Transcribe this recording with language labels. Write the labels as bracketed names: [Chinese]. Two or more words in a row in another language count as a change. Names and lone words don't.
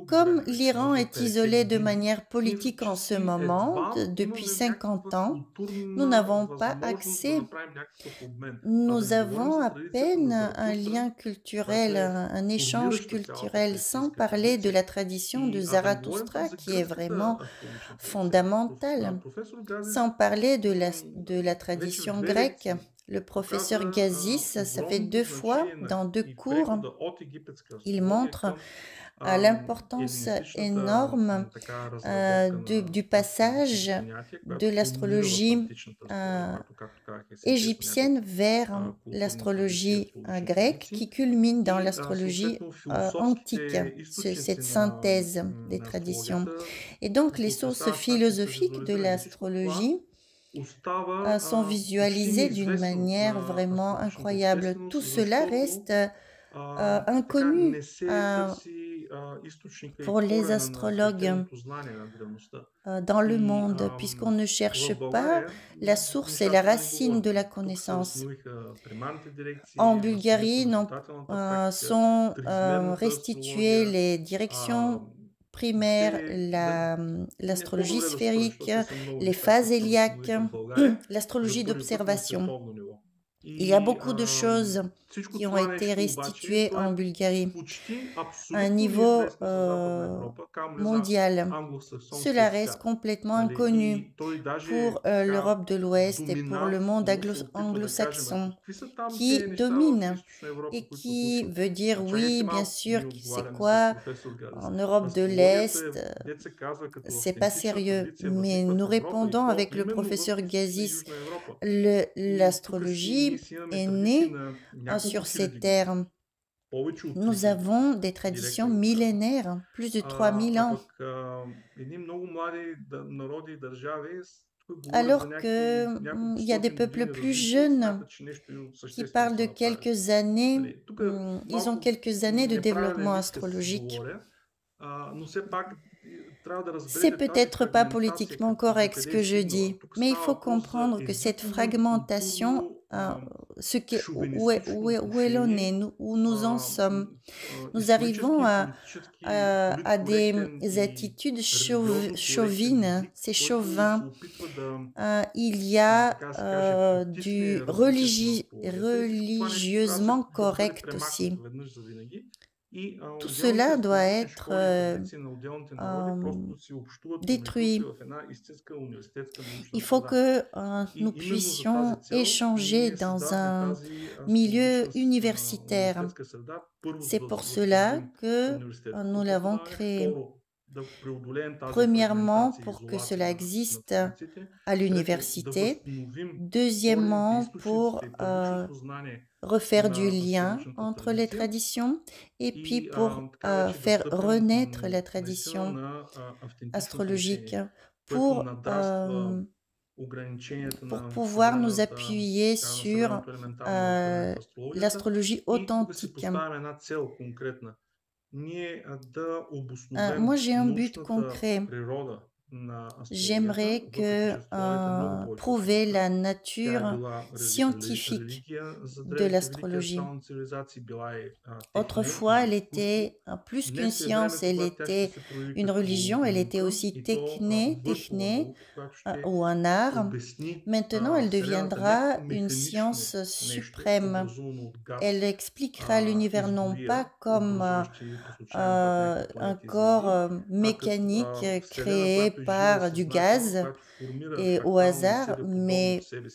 [French] Comme [Bulgarian] време, вече [French] l'Iran [Bulgarian] може [French] est 50 isolé de [Bulgarian] години, [French] manière [Bulgarian] ние [French] politique en ce [Bulgarian] фактически [French] moment, [Bulgarian] едва [French] depuis [Bulgarian] имаме 50 някаква [French] ans, nous [Bulgarian] културна [French] n'avons pas [Bulgarian] възможност да [French] accès, [Bulgarian] направим някакъв обмен. [French] nous [Bulgarian] Да не говорим [French] avons [Bulgarian] за [French] à [Bulgarian] традицията [French] peine [Bulgarian] на [French] un [Bulgarian] Заратустра, [French] lien culturel, un échange [Bulgarian] формираща цялата [French] culturel, sans [Bulgarian] персийска [French] parler de [Bulgarian] традиция. [French] la tradition de [Bulgarian] И да не говорим [French] Zarathustra, [Bulgarian] за [French] qui est [Bulgarian] гръцката [French] vraiment [Bulgarian] астрологична традиция. [French] fondamentale, [Bulgarian] Професор Газев [French] sans parler de la [Bulgarian] вече [French] tradition [Bulgarian] в две [French] grecque. [Bulgarian] лекции [French] le professeur [Bulgarian] показа [French] Gazis, ça fait [Bulgarian] огромното [French] 2 fois [Bulgarian] значение [French] dans 2 [Bulgarian] и [French] cours, [Bulgarian] прехода от египетска [French] il [Bulgarian] астрология [French] montre [Bulgarian] към [French] l'importance [Bulgarian] елинистичната [French] énorme [Bulgarian] така разработка [French] du [Bulgarian] на астрологичното [French] passage [Bulgarian] понятие, [French] de [Bulgarian] която кулминира в [French] l'astrologie [Bulgarian] античната астрология, която, както казах, е синтез на някои [French] égyptienne vers [Bulgarian] културни традиции и [French] l'astrologie [Bulgarian] астрологични [French] grecque [Bulgarian] традиции [French] qui culmine dans [Bulgarian] и [French] l'astrologie [Bulgarian] съответно [French] antique, [Bulgarian] философските източници [French] cette synthèse des [Bulgarian] на [French] traditions. [Bulgarian] астрологията, [French] Et donc les [Bulgarian] които [French] sources [Bulgarian] остават факти са [French] philosophiques de [Bulgarian] визуализирани. Всичко това [French] l'astrologie [Bulgarian] остава [French] sont [Bulgarian] почти [French] visualisées d'une [Bulgarian] неизвестно [French] manière [Bulgarian] на [French] vraiment [Bulgarian] астрологичната [French] incroyable. Tout [Bulgarian] общественост, [French] cela [Bulgarian] защото [French] reste [Bulgarian] така [French] inconnu [Bulgarian] не се търси източника [French] pour [Bulgarian] и [French] les [Bulgarian] корена на [French] astrologues [Bulgarian] свещеното знание на древността. [French] dans le [Bulgarian] И [French] monde, puisqu'on ne cherche [Bulgarian] в [French] pas [Bulgarian] България [French] la source et la [Bulgarian] нещата не го [French] racine de [Bulgarian] водят. [French] la [Bulgarian] Тук се [French] connaissance. [Bulgarian] възстановиха примарните [French] En [Bulgarian] дирекции, възстанови се [French] Bulgarie, [Bulgarian] наблюдателната практика, [French] sont [Bulgarian] тризмерната [French] restituées [Bulgarian] астрология. [French] les directions primaires, l'astrologie [Bulgarian] По-добре да спра, [French] sphérique, [Bulgarian] защото са много [French] les [Bulgarian] неща, [French] phases [Bulgarian] които се [French] héliaques, [Bulgarian] възстановиха в България [French] l'astrologie [Bulgarian] за първи път на [French] d'observation. [Bulgarian] световно ниво. [French] Il y a [Bulgarian] И [French] beaucoup de choses [Bulgarian] всичко [French] qui ont [Bulgarian] това [French] été [Bulgarian] нещо обаче, [French] restituées [Bulgarian] то [French] en [Bulgarian] е [French] Bulgarie [Bulgarian] почти [French] à un [Bulgarian] абсолютно [French] niveau [Bulgarian] неизвестно за Западна Европа, камо ли за [French] mondial. [Bulgarian] англосаксонския [French] Cela reste [Bulgarian] свят. [French] complètement [Bulgarian] Нали? [French] inconnu [Bulgarian] И той даже [French] pour [Bulgarian] така [French] l'Europe de l'Ouest et pour le monde [Bulgarian] доминантно се опитва да каже, [French] anglo-saxon, [Bulgarian] какви са там [French] qui [Bulgarian] тези неща в [French] domine [Bulgarian] Източна Европа, [French] et [Bulgarian] които се [French] qui [Bulgarian] случват. [French] veut dire [Bulgarian] Чакайте [French] oui, bien [Bulgarian] малко, [French] sûr, [Bulgarian] ние [French] c'est [Bulgarian] отговаряме с [French] quoi [Bulgarian] професор Галис. [French] en Europe de [Bulgarian] Астрологията [French] l'Est, [Bulgarian] е, дет се казва, като [French] c'est pas [Bulgarian] автентична [French] sérieux, [Bulgarian] традиция [French] mais [Bulgarian] възниква [French] nous [Bulgarian] в Европа и [French] répondons [Bulgarian] то [French] avec le [Bulgarian] именно в [French] professeur [Bulgarian] Източна и [French] Gazis, [Bulgarian] Южна Европа. И тук си [French] l'astrologie [Bulgarian] ние си имаме [French] est [Bulgarian] традиции [French] née [Bulgarian] на няколко [French] sur ces [Bulgarian] хиляди години. [French] terres. [Bulgarian] Повече от [French] Nous [Bulgarian] 3000 [French] avons des [Bulgarian] директно [French] traditions [Bulgarian] го казвам. [French] millénaires, plus de 3000 [Bulgarian] А [French] ans. [Bulgarian] пък едни много млади народи и държави тук говорят [French] Alors [Bulgarian] за някакви [French] qu'il [Bulgarian] няколко [French] y a des [Bulgarian] стотин [French] peuples [Bulgarian] години [French] plus [Bulgarian] развитие и [French] jeunes [Bulgarian] смятат, че нещо [French] qui [Bulgarian] съществено [French] parlent [Bulgarian] са [French] de [Bulgarian] направили. [French] quelques années, [Bulgarian] Нали, тук [French] ils ont [Bulgarian] малко [French] quelques années de [Bulgarian] неправилен [French] développement [Bulgarian] изказ [French] astrologique. [Bulgarian] говоря, но все пак трябва да [French] C'est [Bulgarian] разберете тази [French] peut-être pas [Bulgarian] фрагментация [French] politiquement [Bulgarian] до [French] correct ce [Bulgarian] къде [French] que [Bulgarian] е [French] je [Bulgarian] стигнала. [French] dis, [Bulgarian] Тук [French] mais il [Bulgarian] става [French] faut [Bulgarian] въпрос за [French] comprendre que cette [Bulgarian] езиково и [French] fragmentation, [Bulgarian] културно [French] ce qui, [Bulgarian] шовинистично [French] où est l'on est, [Bulgarian] отношение, [French] où nous en sommes. Nous arrivons [Bulgarian] исторически, политически, [French] à des [Bulgarian] политкоректен и [French] attitudes [Bulgarian] религиозно коректен [French] chauvines, [Bulgarian] език, [French] c'est [Bulgarian] който се [French] chauvin. [Bulgarian] опитва да, [French] Il y a [Bulgarian] така се каже, [French] du [Bulgarian] притисне развитието на астрологията и всичко това нещо трябва [French] religieusement [Bulgarian] да бъде [French] correct [Bulgarian] премахнато [French] aussi. [Bulgarian] веднъж за винаги. И [French] Tout [Bulgarian] отделните [French] cela doit [Bulgarian] астрологични [French] être [Bulgarian] школи и традиции на отделните народи просто си общуват помежду си [French] détruit. [Bulgarian] в една истинска университетска научна [French] Il faut [Bulgarian] среда. [French] que [Bulgarian] И [French] nous [Bulgarian] именно за [French] puissions [Bulgarian] тази цел [French] échanger [Bulgarian] ние [French] dans [Bulgarian] създадохме [French] un [Bulgarian] тази [French] milieu [Bulgarian] астрологична [French] universitaire. [Bulgarian] университетска среда. Първо, [French] C'est [Bulgarian] за да [French] pour cela [Bulgarian] възстановим [French] que [Bulgarian] университетското [French] nous l'avons [Bulgarian] преподаване. [French] créé. [Bulgarian] Второ, да преодолеем тази [French] Premièrement, [Bulgarian] фрагментация и [French] pour que [Bulgarian] изолация [French] cela [Bulgarian] на [French] existe [Bulgarian] традициите. [French] à [Bulgarian] Трето, да [French] l'université. [Bulgarian] възстановим [French] Deuxièmement, [Bulgarian] корените, [French] pour [Bulgarian] източниците и първичното знание [French] refaire du [Bulgarian] на [French] lien [Bulgarian] астрологичната [French] entre les [Bulgarian] традиция [French] traditions et puis [Bulgarian] и [French] pour [Bulgarian] така вече да [French] faire [Bulgarian] стъпим [French] renaître la [Bulgarian] наистина [French] tradition [Bulgarian] на автентичното [French] astrologique [Bulgarian] учение, което [French] pour, [Bulgarian] надраства ограниченията [French] pour [Bulgarian] на [French] pouvoir nous [Bulgarian] съвременната, [French] appuyer [Bulgarian] така, на [French] sur [Bulgarian] съвременното елементарно учение в астрологията. [French] l'astrologie [Bulgarian] И тук си [French] authentique. [Bulgarian] поставяме една цел конкретна. Ние да [French] Moi, [Bulgarian] обосновем [French] j'ai un but [Bulgarian] научната [French] concret. [Bulgarian] природа на астрологията, [French] J'aimerais [Bulgarian] въпреки че в своята много повече [French] prouver [Bulgarian] от [French] la [Bulgarian] тя е [French] nature [Bulgarian] била [French] scientifique [Bulgarian] религия за [French] de [Bulgarian] древните велики [French] l'astrologie. [Bulgarian] астрални цивилизации, била е техния [French] Autrefois, elle [Bulgarian] и изкуство. [French] était plus qu'une [Bulgarian] Днес е [French] science, [Bulgarian] времето, [French] elle [Bulgarian] когато тя ще [French] était [Bulgarian] се прояви [French] une [Bulgarian] като [French] religion, elle était [Bulgarian] наука [French] aussi [Bulgarian] и то [French] techné, [Bulgarian] върхова наука, която ще [French] ou un art. [Bulgarian] обясни [French] Maintenant, elle [Bulgarian] Вселената не [French] deviendra [Bulgarian] като [French] une [Bulgarian] механично [French] science [Bulgarian] нещо, [French] suprême. [Bulgarian] образувано от газ, [French] Elle expliquera l'univers non [Bulgarian] изгодия, [French] pas comme [Bulgarian] образуващи по случайен път някакви [French] un [Bulgarian] планети и [French] corps [Bulgarian] звезди, а като [French] mécanique [Bulgarian] Вселена, [French] créé [Bulgarian] която е жива [French] par [Bulgarian] и [French] du [Bulgarian] съзнателна, [French] gaz [Bulgarian] която формира [French] et au [Bulgarian] фрактални [French] hasard, [Bulgarian] себе подобно [French] mais [Bulgarian] в себе си,